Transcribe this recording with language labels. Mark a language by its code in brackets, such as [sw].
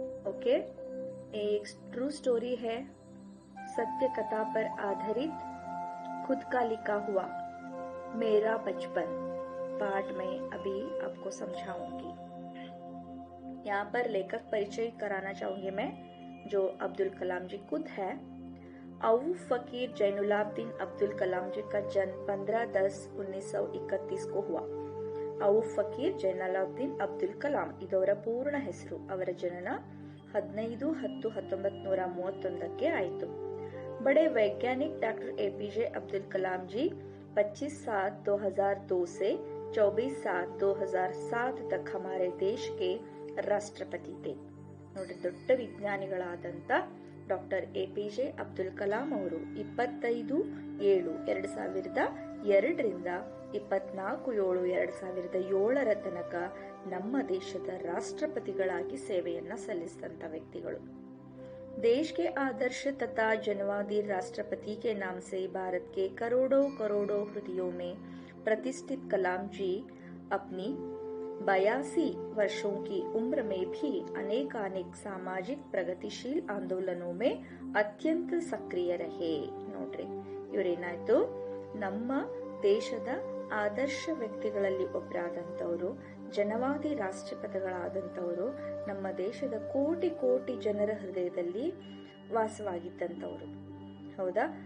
[hi] Okay, एक true story है, सत्य कथा पर आधारित, खुद का लिखा हुआ मेरा बचपन पाठ में अभी आपको समझाऊंगी। यहाँ पर लेखक परिचय कराना चाहूंगी मैं, जो अब्दुल कलाम जी खुद है। औफ फकीर जैनुलाब्दीन अब्दुल कलाम जी का जन्म 15-10-1931 को हुआ। [kn] औफ फकीರ್ ಜೈನುಲಾಬ್ದೀನ್ ಅಬ್ದುಲ್ ಕಲಾಂ ಇದವರ ಪೂರ್ಣ ಹೆಸರು. ಅವರ ಜನನ 15-10-1931 ಆಯಿತು. [hi] बड़े वैज्ञानिक डॉक्टर एपीजे अब्दुल कलाम जी 25/7/2002 से 24/7/2007 तक हमारे देश के ರಾಷ್ಟ್ರಪತಿ थे. [kn] ನೋಡಿ, ದೊಡ್ಡ ವಿಜ್ಞಾನಿಗಳಾದಂತ ಡಾಕ್ಟರ್ ಎಪಿಜೆ ಅಬ್ದುಲ್ ಕಲಾಂ ಅವರು 25/7/2002 24/7/2007 ತನಕ ನಮ್ಮ ದೇಶದ ರಾಷ್ಟ್ರಪತಿಗಳಾಗಿ ಸೇವೆಯನ್ನ ಸಲ್ಲಿಸಿದಂತ ವ್ಯಕ್ತಿಗಳು. [hi] देश के आदर्श तथा जनवादी राष्ट्रपति के नाम से भारत के करोड़ों करोड़ों हृदयों में प्रतिष्ठित कलाम जी अपनी 82 वर्षों की उम्र में भी अनेकानेक सामाजिक प्रगतिशील आंदोलनों में अत्यंत सक्रिय रहे. [kn] ನೋಡ್ರಿ, ಇವರೇನಾಯ್ತು, ನಮ್ಮ ದೇಶದ ಆದರ್ಶ ವ್ಯಕ್ತಿಗಳಲ್ಲಿ ಒಬ್ಬರಾದಂತವರು, ಜನವಾದಿ ರಾಷ್ಟ್ರಪತಿಗಳಾದಂತವರು, ನಮ್ಮ ದೇಶದ ಕೋಟಿ ಕೋಟಿ ಜನರ ಹೃದಯದಲ್ಲಿ ವಾಸವಾಗಿದ್ದಂತವರು. ಹೌದಾ?